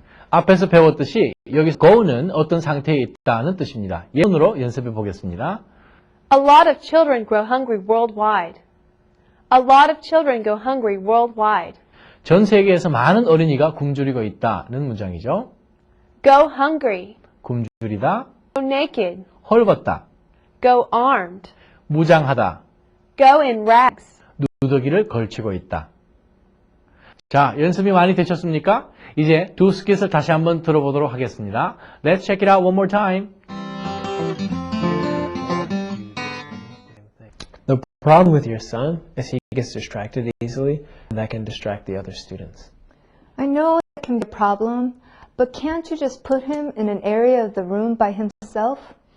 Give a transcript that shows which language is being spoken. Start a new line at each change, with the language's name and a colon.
Korean: 앞에서 배웠듯이 여기서 go는 어떤 상태에 있다는 뜻입니다. 예문으로 연습해 보겠습니다.
English: A lot of children grow hungry worldwide. A lot of children go hungry worldwide.
Korean: 전 세계에서 많은 어린이가 굶주리고 있다는 문장이죠.
English: Go hungry.
Korean: 굶주리다,
English: Go naked.
Korean: 헐벗다,
English: Go armed.
Korean: 무장하다,
English: Go in rags.
Korean: 누더기를 걸치고 있다. 자, 연습이 많이 되셨습니까? 이제 두 스킷을 다시 한번 들어보도록 하겠습니다.
English: Let's check it out one more time. The problem with your son is he gets distracted easily, and that can distract the other students. I know it can be a problem, but can't you just put him in an area of the room by himself?